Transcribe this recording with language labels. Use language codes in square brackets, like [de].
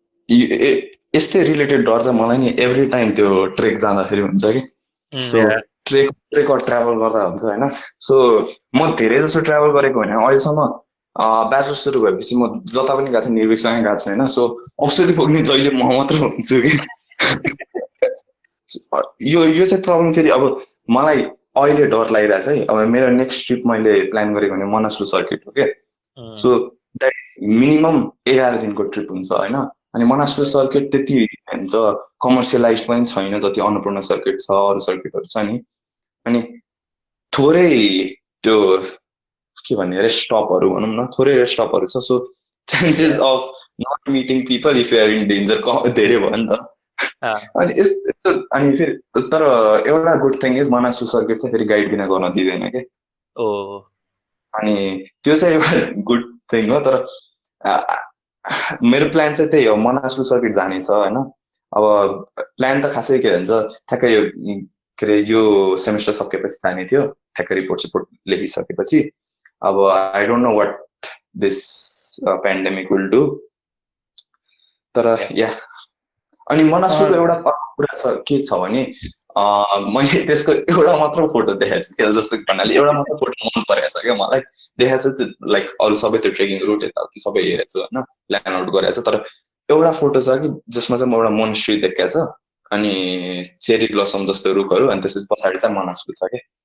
[ne] यस्तै रिलेटेड डर चाहिँ मलाई नि एभ्री टाइम त्यो ट्रेक जाँदाखेरि हुन्छ कि सो ट्रेक ट्राभल गर्दा हुन्छ होइन सो म धेरै जसो ट्राभल गरेको होइन अहिलेसम्म ब्याचलर सुरु भएपछि म जता पनि गएको छु निर्विकसँगै गएको छु होइन सो औषधि पुग्ने जहिले म मात्र हुन्छु कि यो यो चाहिँ प्रब्लम फेरि अब मलाई अहिले डर लागिरहेछ है। अब मेरो नेक्स्ट ट्रिप मैले प्लान गरेको भने मनासलु सर्किट हो क्या। [en] so that is minimum [ne] 11 दिनको ट्रिप हुन्छ होइन। अनि मनासलु सर्किट त्यति भन्छ कमर्सियलाइज पनि छैन जति अन्नपूर्ण सर्किट छ, अरू सर्किटहरू छ नि। अनि थोरै त्यो के भन्ने रेस्ट स्टपहरू भनौँ न, थोरै रेस्ट स्टपहरू छ। [en] So chances of not meeting people if you are in danger धेरै भयो नि त। [ne] अनि यस्तो अनि फेरि तर एउटा गुड थिङ इज मनासु सर्किट चाहिँ फेरि गाइड किन गर्न दिँदैन क्या। अनि त्यो चाहिँ एउटा गुड थिङ हो। तर मेरो प्लान चाहिँ त्यही हो, मनासु सर्किट जाने छ होइन। अब प्लान त खासै के भन्छ ठ्याक्कै यो के अरे यो सेमिस्टर सकेपछि जाने थियो, ठ्याक्कै रिपोर्ट लेखिसकेपछि। [en] अब I don't know what this pandemic will do. [ne] तर या अनि मनासुको एउटा कुरा छ के छ भने मैले त्यसको एउटा मात्र फोटो देखाएको छु, जस्तो भन्नाले एउटा मात्र फोटो मन परेको छ क्या मलाई। देखाएको छ लाइक अरू सबै त्यो ट्रेकिङ रुट यताउति सबै हेरेको छु होइन, प्लान आउट गरेको छ। तर एउटा फोटो छ कि जसमा चाहिँ म एउटा मोनेस्ट्री देखाएको छ अनि चेरी ब्लसम जस्तो रुखहरू, अनि त्यसपछि पछाडि चाहिँ मनासु छ क्या।